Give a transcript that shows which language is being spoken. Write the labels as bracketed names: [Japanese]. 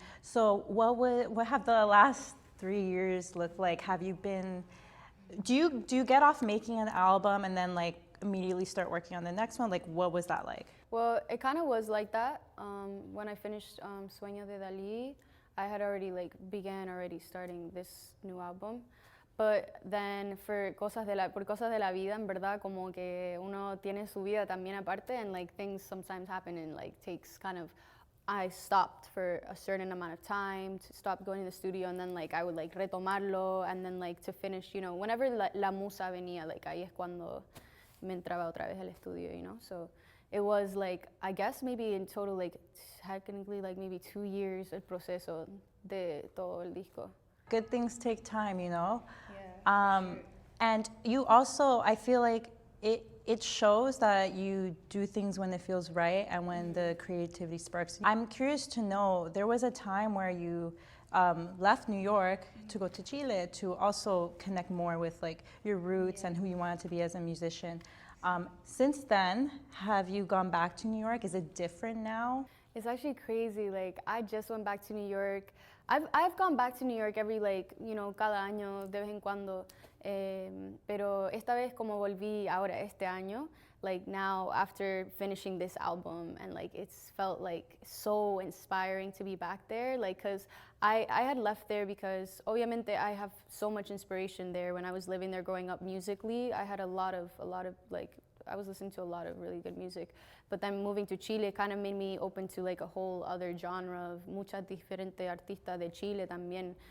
[English] So what have the last 3 years looked like? Have you been? Do you get off making an album and then like immediately start working on the next one? Like, what was that like? Well, it kind of was like that. When I finished Sueño de Dalí, I had already began starting this new album. But then [Spanish] por cosas de la vida, en verdad, como que uno tiene su vida también aparte, [English] and like things sometimes happen and like takes kind of. I stopped for a certain amount of time to stop going to the studio, and then like I would like retomarlo, and then like to finish, you know, whenever [Spanish] la musa venía, [English] like [Spanish] ahí es cuando me entraba otra vez al estudio, [English] you know. So it was like, I guess maybe in total like technically like maybe 2 years [Spanish] el proceso de todo el disco. [English] Good things take time, you know. Yeah. And you also, I feel like it shows that you do things when it feels right and when the creativity sparks. I'm curious to know, there was a time where you left New York to go to Chile to also connect more with like your roots and who you wanted to be as a musician. Since then, have you gone back to New York? Is it different now? It's actually crazy. Like, I just went back to New York. I've gone back to New York every, like, you know, [Spanish] cada año, de vez en cuando. Pero esta vez como volví ahora este año, [English] like now after finishing this album, and like it's felt like so inspiring to be back there, like because I had left there because obviamente I have so much inspiration there. When I was living there growing up musically, I had a lot of like, I was listening to a lot of really good music, but then moving to Chile kind of made me open to like a whole other genre of [Spanish] muchas diferentes artistas de Chile también.